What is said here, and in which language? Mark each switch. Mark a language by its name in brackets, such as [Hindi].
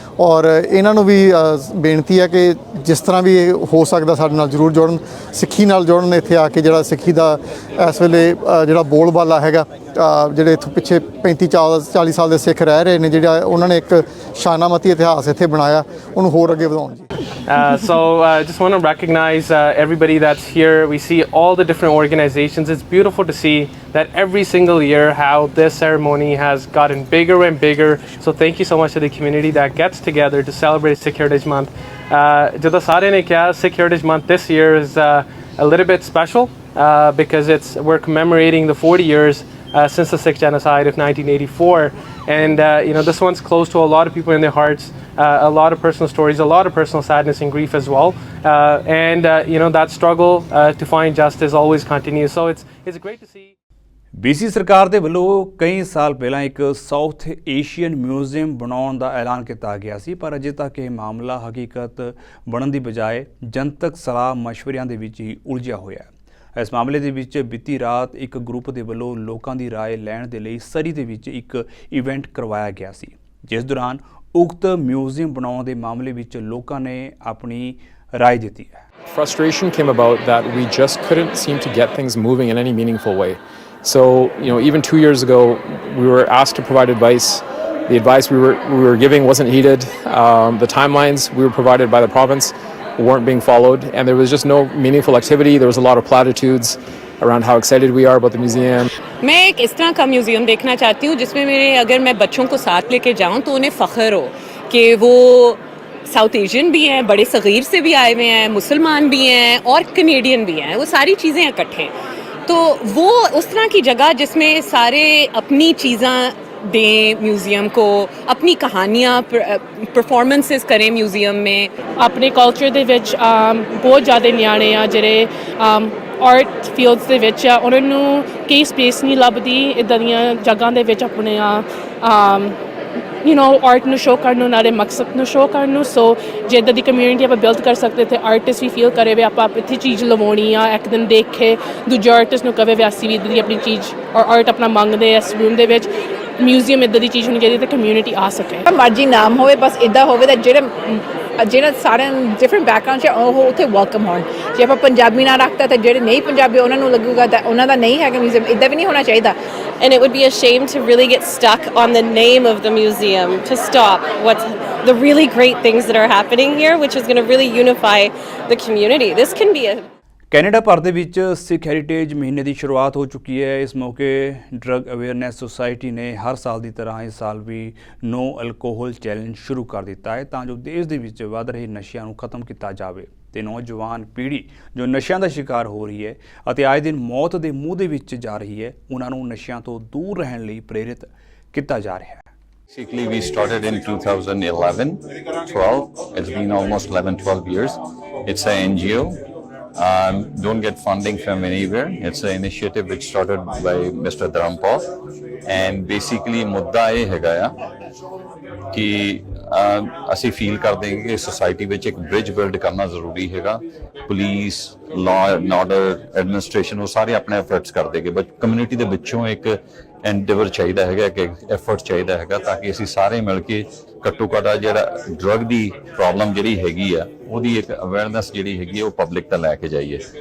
[Punjabi] ਔਰ ਇਹਨਾਂ ਨੂੰ ਵੀ ਬੇਨਤੀ ਹੈ ਕਿ ਜਿਸ ਤਰ੍ਹਾਂ ਵੀ ਇਹ ਹੋ ਸਕਦਾ ਸਾਡੇ ਨਾਲ ਜ਼ਰੂਰ ਜੁੜਨ, ਸਿੱਖੀ ਨਾਲ ਜੁੜਨ, ਇੱਥੇ ਆ ਕੇ ਜਿਹੜਾ ਸਿੱਖੀ ਦਾ ਇਸ ਵੇਲੇ ਜਿਹੜਾ ਬੋਲਬਾਲਾ ਹੈਗਾ, ਜਿਹੜੇ ਇੱਥੋਂ ਪਿੱਛੇ 35-40 ਸਾਲ ਦੇ ਸਿੱਖ ਰਹਿ ਰਹੇ ਨੇ, ਜਿਹੜਾ ਉਹਨਾਂ ਨੇ ਇੱਕ ਸ਼ਾਨਾਮਤੀ ਇਤਿਹਾਸ ਇੱਥੇ ਬਣਾਇਆ, ਉਹਨੂੰ ਹੋਰ ਅੱਗੇ ਵਧਾਉਣ ਜੀ। [English] So just want to recognize everybody that's here. We see all the different organizations. It's beautiful to see that every single year how this ceremony has gotten bigger and bigger. So thank you so much to the community that gets together to celebrate Sikh Heritage Month. [Punjabi] Jada sare ne kiya, [English] Sikh Heritage Month this year is a little bit special because we're commemorating the 40 years since the Sikh genocide of 1984, and this one's close to a lot of people in their hearts. A lot of personal stories, a lot of personal sadness and grief as well, and that struggle to find justice always continues. So it's great to see. [Punjabi] BC ਸਰਕਾਰ ਦੇ ਵੱਲੋਂ ਕਈ ਸਾਲ ਪਹਿਲਾਂ ਇੱਕ south Asian museum ਬਣਾਉਣ ਦਾ ਐਲਾਨ ਕੀਤਾ ਗਿਆ ਸੀ, ਪਰ ਅਜੇ ਤੱਕ ਇਹ ਮਾਮਲਾ ਹਕੀਕਤ ਬਣਨ ਦੀ ਬਜਾਏ ਜਨਤਕ ਸਲਾਹ ਮਸ਼ਵਰਿਆਂ ਦੇ ਵਿੱਚ ਹੀ ਉਲਝਿਆ ਹੋਇਆ ਹੈ। ਇਸ ਮਾਮਲੇ ਦੇ ਵਿੱਚ ਬੀਤੀ ਰਾਤ ਇੱਕ ਗਰੁੱਪ ਦੇ ਵੱਲੋਂ ਲੋਕਾਂ ਦੀ ਰਾਏ ਲੈਣ ਦੇ ਲਈ ਸਰੀ ਦੇ ਵਿੱਚ ਇੱਕ ਇਵੈਂਟ ਕਰਵਾਇਆ ਗਿਆ ਸੀ, ਜਿਸ ਦੌਰਾਨ ਉਕਤ ਮਿਊਜ਼ੀਅਮ ਬਣਾਉਣ ਦੇ ਮਾਮਲੇ ਵਿੱਚ ਲੋਕਾਂ ਨੇ ਆਪਣੀ ਰਾਏ ਦਿੱਤੀ ਹੈ। [English] Frustration came about that we just couldn't seem to get things moving in any meaningful way. So, even 2 years ago, we were asked to provide advice. The advice we were giving wasn't heeded. The timelines we were provided by the province weren't being followed, and there was just no meaningful activity. There was a lot of platitudes around how excited we are about the museum. [Hindi] मैं एक इस तरह का museum देखना चाहती हूँ जिसमें अगर मैं बच्चों को साथ लेके जाऊँ तो उन्हें फ़ख्र हो कि वो साउथ एशियन भी हैं, बड़े सग़ीर से भी आए हुए हैं, मुसलमान भी हैं और कनेडियन भी हैं, वो सारी चीज़ें इकट्ठे। तो वो उस तरह की जगह जिसमें सारे अपनी चीज़ें दें म्यूज़ियम को, अपनी कहानियाँ परफॉर्मेंसेस करें म्यूज़ियम में। अपने कल्चर [Punjabi] ਦੇ ਵਿੱਚ ਬਹੁਤ ਜ਼ਿਆਦਾ ਨਿਆਣੇ ਆ ਜਿਹੜੇ ਆਰਟ ਫੀਲਡਸ ਦੇ ਵਿੱਚ ਆ, ਉਹਨਾਂ ਨੂੰ ਕਈ ਸਪੇਸ ਨਹੀਂ ਲੱਭਦੀ ਇੱਦਾਂ ਦੀਆਂ ਜਗ੍ਹਾ ਦੇ ਵਿੱਚ ਆਪਣੇ ਆਰਟ ਨੂੰ ਸ਼ੋਅ ਕਰਨ ਨੂੰ, ਨਾਲੇ ਮਕਸਦ ਨੂੰ ਸ਼ੋਅ ਕਰਨ ਨੂੰ। ਸੋ ਜੇ ਇੱਦਾਂ ਦੀ ਕਮਿਊਨਿਟੀ ਆਪਾਂ ਬਿਲਡ ਕਰ ਸਕਦੇ ਤੇ ਆਰਟਿਸਟ ਵੀ ਫੀਲ ਕਰੇ ਵੀ ਆਪਾਂ ਇੱਥੇ ਚੀਜ਼ ਲਵਾਉਣੀ ਆ, ਇੱਕ ਦਿਨ ਦੇਖ ਕੇ ਦੂਜੇ ਆਰਟਿਸਟ ਨੂੰ ਕਵੇ ਵੀ ਅਸੀਂ ਵੀ ਇੱਦਾਂ ਦੀ ਆਪਣੀ ਚੀਜ਼ ਔਰ ਆਰਟ ਆਪਣਾ ਮੰਗਦੇ ਇਸ ਰੂਮ ਦੇ ਵਿੱਚ। ਮਿਊਜ਼ੀਅਮ ਇੱਦਾਂ ਦੀ ਚੀਜ਼ ਹੋਣੀ ਚਾਹੀਦੀ ਤੇ ਕਮਿਊਨਿਟੀ ਆ ਸਕੇ। ਮਰਜ਼ੀ ਨਾਮ ਹੋਵੇ, ਬਸ ਇੱਦਾਂ ਹੋਵੇ ਤਾਂ ਜਿਹੜਾ ਸਾਰਿਆਂ ਡਿਫਰੈਂਟ ਬੈਕਗਰਾਉਂਡ 'ਚ ਉਹ ਉੱਥੇ ਵੈਲਕਮ ਹੋਣ। ਜੇ ਆਪਾਂ ਪੰਜਾਬੀ ਨਾ ਰੱਖਤਾ ਤਾਂ ਜਿਹੜੇ ਨਹੀਂ ਪੰਜਾਬੀ ਉਹਨਾਂ ਨੂੰ ਲੱਗੂਗਾ ਤਾਂ ਉਹਨਾਂ ਦਾ ਨਹੀਂ ਹੈਗਾ ਮਿਊਜ਼ੀਅਮ। ਇੱਦਾਂ ਵੀ ਨਹੀਂ ਹੋਣਾ ਚਾਹੀਦਾ। [English] And it would be a shame to really get stuck on the name of the museum, to stop what's the really great things that are happening here, which is going to really unify the community. This can be a [Punjabi] Canada ਭਰ ਦੇ ਵਿੱਚ ਸਿੱਖ heritage ਮਹੀਨੇ ਦੀ ਸ਼ੁਰੂਆਤ ਹੋ ਚੁੱਕੀ ਹੈ। ਇਸ ਮੌਕੇ ਡਰੱਗ ਅਵੇਅਰਨੈਸ ਸੁਸਾਇਟੀ ਨੇ ਹਰ ਸਾਲ ਦੀ ਤਰ੍ਹਾਂ ਇਸ ਸਾਲ ਵੀ ਨੋ ਅਲਕੋਹਲ ਚੈਲੰਜ ਸ਼ੁਰੂ ਕਰ ਦਿੱਤਾ ਹੈ ਤਾਂ ਜੋ ਦੇਸ਼ ਦੇ ਵਿੱਚ ਵੱਧ ਰਹੇ ਨਸ਼ਿਆਂ ਨੂੰ ਖਤਮ ਕੀਤਾ ਜਾਵੇ ਤੇ ਨੌਜਵਾਨ ਪੀੜ੍ਹੀ ਜੋ ਨਸ਼ਿਆਂ ਦਾ ਸ਼ਿਕਾਰ ਹੋ ਰਹੀ ਹੈ ਅਤੇ ਆਏ ਦਿਨ ਮੌਤ ਦੇ ਮੂੰਹ ਦੇ ਵਿੱਚ ਜਾ ਰਹੀ ਹੈ, ਉਹਨਾਂ ਨੂੰ ਨਸ਼ਿਆਂ ਤੋਂ ਦੂਰ ਰਹਿਣ ਲਈ ਪ੍ਰੇਰਿਤ ਕੀਤਾ ਜਾ ਰਿਹਾ ਹੈ। [English] Basically, we started in 2011-12. It's been almost 11-12 years. It's an NGO. Don't get funding from anywhere. It's an initiative which started by Mr. Dharampal, and basically [Punjabi] ਮੁੱਦਾ ਇਹ ਹੈਗਾ ਆ ਕਿ ਅਸੀਂ ਫੀਲ ਕਰਦੇ ਹਾਂ ਕਿ ਸੋਸਾਇਟੀ ਵਿੱਚ ਇੱਕ ਬ੍ਰਿਜ ਬਿਲਡ ਕਰਨਾ ਜ਼ਰੂਰੀ ਹੈਗਾ। Police, law and order, administration ਉਹ ਸਾਰੇ ਆਪਣੇ ਐਫਰਟਸ ਕਰਦੇ ਕਿ ਬਟ ਕਮਿਊਨਿਟੀ ਦੇ ਵਿੱਚੋਂ ਇੱਕ ਐਂਡੇਵਰ ਚਾਹੀਦਾ ਹੈਗਾ, ਕਿ ਐਫਰਟ ਚਾਹੀਦਾ ਹੈਗਾ ਤਾਂ ਕਿ ਅਸੀਂ ਸਾਰੇ ਮਿਲ ਕੇ ਘੱਟੋ ਘੱਟ ਜਿਹੜਾ ਡਰੱਗ ਦੀ ਪ੍ਰੋਬਲਮ ਜਿਹੜੀ ਹੈਗੀ ਆ ਉਹਦੀ ਇੱਕ ਅਵੇਅਰਨੈਸ ਜਿਹੜੀ ਹੈਗੀ ਉਹ ਪਬਲਿਕ ਤੱਕ ਲੈ ਕੇ ਜਾਈਏ।